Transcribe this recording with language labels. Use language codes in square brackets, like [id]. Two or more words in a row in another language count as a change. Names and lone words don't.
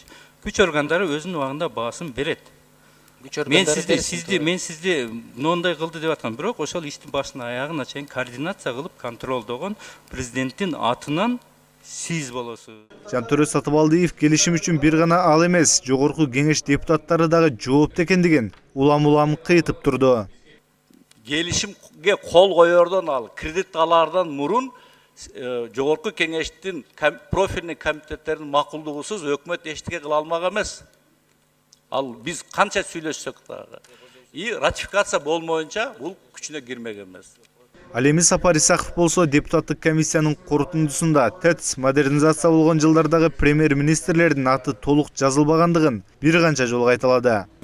[ky] Күч органдары өзүнүн убагында баасын берет. Мен сизди мындай кылды деп аткам, бирок ошол иштин башынан аягына чейин координация кылып контролдогон президенттин атынан сиз болосуз. Жантөрө Сатыбалдиев келишим үчүн бир гана ал эмес, жогорку кеңеш депутаттары дагы жоопту экендигин улам кыйтып турду. Келишимге кол койордон ал, кредит алардан мурун жогорку kеңештин профильный комитеттердин макулдугусуз өкмөт эчтеке кыла алмак эмес. Ал биз канча сүйлөшсөк дагы. И ратификация болмоюнча бул күчүнө кирмек эмес. Ал эми Сапар Исаков болсо депутаттык комиссиянын корутундусунда ТЭЦ модернизация болгон жылдардагы премьер-министрлердин аты толук жазылбагандыгын бир канча жолу кайталады.